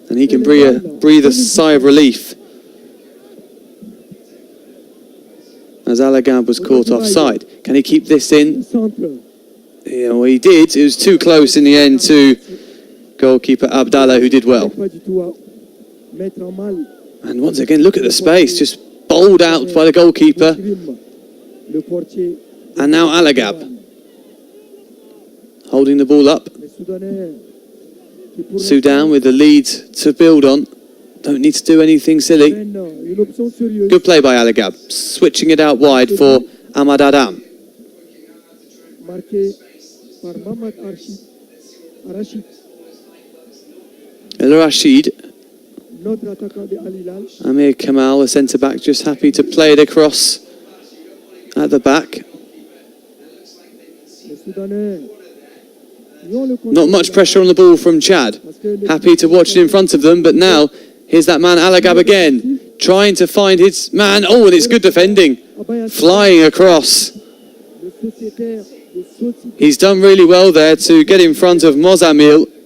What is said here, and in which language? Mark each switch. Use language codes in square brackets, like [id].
[en] And he can breathe a sigh of relief, as Alagab was caught offside. Can he keep this in? Centre. Yeah, well, he did. It was too close in the end to goalkeeper Abdallah, who did well. [fr] Pas du tout à mettre en mal. [en] And once again, look at the space, just bowled out by the goalkeeper. [fr] Le portier. [en] And now Alagab holding the ball up. [fr] Les Soudanais qui pour [en] Sudan with the lead to build on. Don't need to do anything silly. [fr] l'instant mènent une option sérieuse. [en] Good play by Alagab, switching it out wide for Ahmad Adam. [fr] Marqué par Mohamed Arachid, El Rashid, notre attaquant de Al Hilal. [en] Amir Kamal, the centre-back, just happy to play it across at the back. [fr] Les Soudanais qui ont le contrôle [en] Not much pressure on the ball from Chad. Happy to watch it in front of them, but now here's that man Alagab again, trying to find his man. Oh, and it's good defending, flying across. [fr] Le sociétaire de Soti. [en] He's done really well there to get in front of Mozamil.